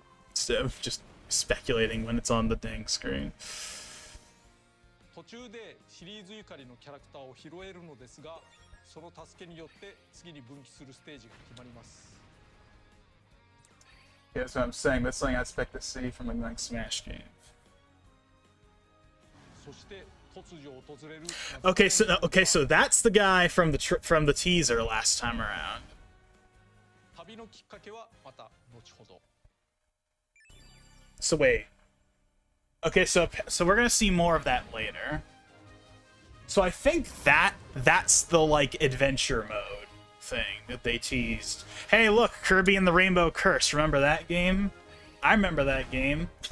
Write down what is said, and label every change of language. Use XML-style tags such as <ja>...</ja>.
<en>Instead of just speculating when it's on the dang screen.</en> <ja>途中でシリーズゆかりのキャラクターを拾えるのですがその助けによって次に分岐するステージが決まります</ja> <en>Yeah, that's what I'm saying. That's something I expect to see from the next Smash game.</en> <ja>そして突如訪れる</ja> <en>Okay, so that's the guy from the teaser last time around.</en> <ja>旅のきっかけはまた後ほど</ja> <en>So wait. Okay, so we're gonna see more of that later. So I think that's the like adventure mode thing that they teased. Hey, look, Kirby and the Rainbow Curse. Remember that game? I remember that game.</en>